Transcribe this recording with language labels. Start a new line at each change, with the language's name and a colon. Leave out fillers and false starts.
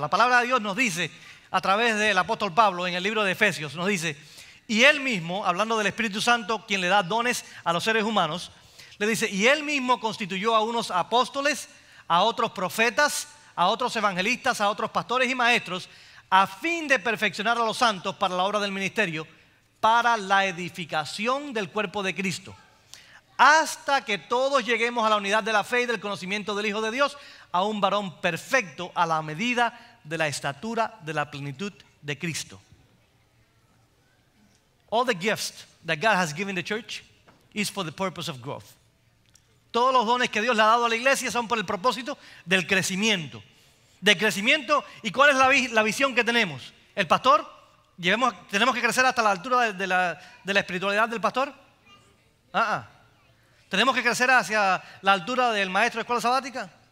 Spanish: La palabra de Dios nos dice, a través del apóstol Pablo, en el libro de Efesios, nos dice, y él mismo, hablando del Espíritu Santo, quien le da dones a los seres humanos, le dice, y él mismo constituyó a unos apóstoles, a otros profetas, a otros evangelistas, a otros pastores y maestros, a fin de perfeccionar a los santos para la obra del ministerio, para la edificación del cuerpo de Cristo, hasta que todos lleguemos a la unidad de la fe y del conocimiento del Hijo de Dios, a un varón perfecto a la medida de la estatura de la plenitud de Cristo.
English: All the gifts that God has given the church is for the purpose of growth.
Spanish: Todos los dones que Dios le ha dado a la iglesia son por el propósito del crecimiento. Del crecimiento. ¿Y cuál es la visión que tenemos? El pastor, tenemos que crecer hasta la altura de la espiritualidad del pastor. ¿Tenemos que crecer hacia la altura del maestro de escuela sabática?